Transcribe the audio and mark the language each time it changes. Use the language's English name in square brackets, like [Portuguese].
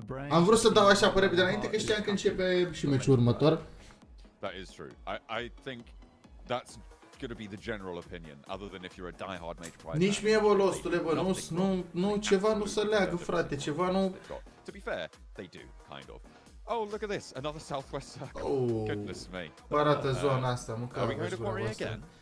[Romanian] Am vrut să dau așa pe repede înainte, că știam că începe și meciul următor. [English] That is true. I think that's going to be the general opinion, other than if you're a die-hard Major Pride. [Romanian] Nici mie, bă, Lostule, bă, nu, ceva nu se leagă, frate, ceva nu... [English] To be fair, they do, kind of. Oh, look at this, another southwest circle. Oh, goodness me. [Romanian] Arată zona asta, mă, [English] Are we going to quarry again?